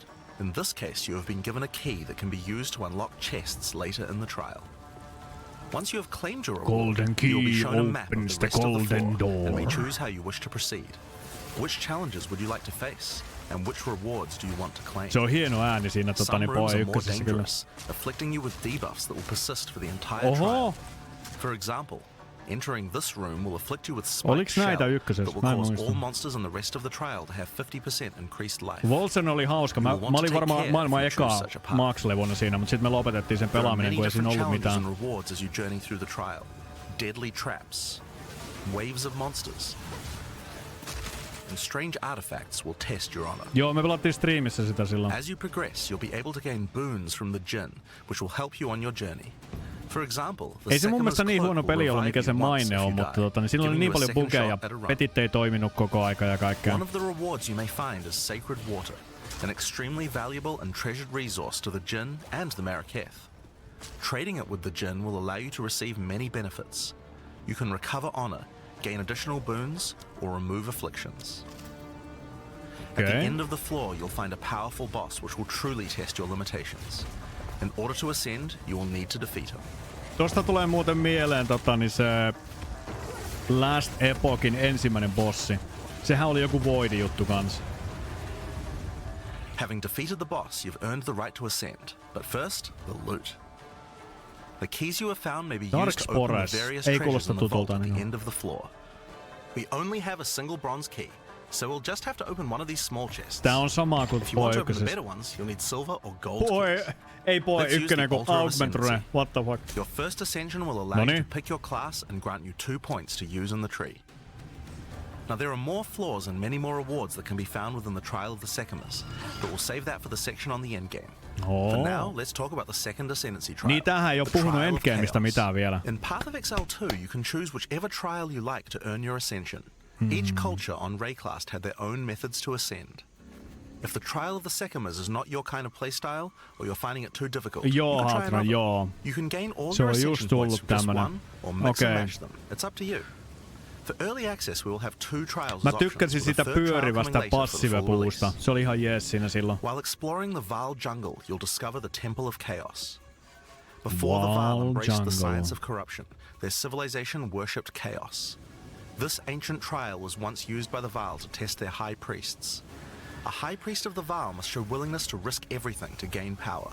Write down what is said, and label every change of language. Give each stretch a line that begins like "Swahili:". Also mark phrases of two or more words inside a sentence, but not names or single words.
English: In this case, you have been given a key that can be used to unlock chests later in the trial. Once you have claimed your reward, Golden you will be key shown a map of opens the the rest of the golden floor and may door. choose how you wish to proceed. Which challenges would you like to face, and which rewards do you want to claim?
Finnish: Se on hieno ääni siinä
English: Some rooms Poe are more
Finnish: ykkösessä kyllä.
English: dangerous, afflicting you with debuffs that will persist for the entire
Finnish: Oho!
English: trial. For example, entering this room will afflict you with spiked
Finnish: Oliks näitä
English: shell
Finnish: ykkösessä?
English: that
Finnish: Mä
English: will
Finnish: en
English: cause
Finnish: muista.
English: all monsters in the rest of the trial to have 50% increased life.
Finnish: Wolsen oli hauska. Mä olin varmaan maailman eka Max-levona siinä, mutta sitten me lopetettiin sen
English: There are
Finnish: pelaaminen,
English: many
Finnish: kun ei siinä
English: different
Finnish: ollut
English: challenges
Finnish: mitään.
English: and rewards as you journey through the trial. Deadly traps, waves of monsters, and strange artifacts will test your honor.
Finnish: Joo, me pelattiin striimissä sitä silloin.
English: As you progress, you'll be able to gain boons from the djinn, which will help you on your journey. For example, the
Finnish: Ei se mun
English: Sekima's
Finnish: mielestä niin
English: cloak
Finnish: huono
English: will
Finnish: peli ollut,
English: revive
Finnish: mikä
English: you
Finnish: sen
English: once
Finnish: maine
English: if
Finnish: on,
English: you
Finnish: mutta
English: die,
Finnish: siinä oli
English: giving
Finnish: niin
English: you a
Finnish: paljon
English: second
Finnish: bugeja,
English: shot at a run.
Finnish: petit ei toiminut koko aika ja kaikkea.
English: One of the rewards you may find is Sacred Water, an extremely valuable and treasured resource to the djinn and the Maraketh. Trading it with the djinn will allow you to receive many benefits. You can recover honor, gain additional boons, or remove afflictions. At the end of the floor, you'll find a powerful boss which will truly test your limitations. In order to ascend, you will need to defeat him.
Finnish: Tosta tulee muuten mieleen niin se Last Epokin ensimmäinen bossi. Sehän oli joku Void-juttu kanssa.
English: Having defeated the boss, you've earned the right to ascend. But first, the loot. The keys you have found may be used to open the various treasures in the vault at the end of the floor. We only have a single bronze key, so we'll just have to open one of these small chests.
Finnish: Tää on sama kuin
English: If you want to open the better ones, you'll need silver or gold keys.
Finnish: Ei Boy 1 kun Augmentrune.
English: What the fuck? Your first ascension will allow you to pick your class and grant you 2 points to use in the tree. Now there are more floors and many more rewards that can be found within the Trial of the Sekimas, but we'll save that for the section on the endgame. For now, let's talk about the second Ascendancy Trial.
Finnish: Niin tähän ei oo puhunut endgameista mitään vielä.
English: In Path of Exile 2, you can choose whichever trial you like to earn your ascension. Each culture on Rayclast had their own methods to ascend. If the Trial of the Sekimas is not your kind of playstyle, or you're finding it too difficult, you can try another. You can gain all your ascension points from just one, or mix and match them. It's up to you. For early access, we will have 2 trials.
Finnish: Mä tykkäsin sitä pyörivästä passive-puusta. Se oli ihan jees siinä silloin.
English: While exploring the Vaal jungle, you'll discover the Temple of Chaos. Before the Vaal embraced the science of corruption, their civilization worshipped chaos. This ancient trial was once used by the Vaal to test their high priests. A high priest of the Vaal must show willingness to risk everything to gain power.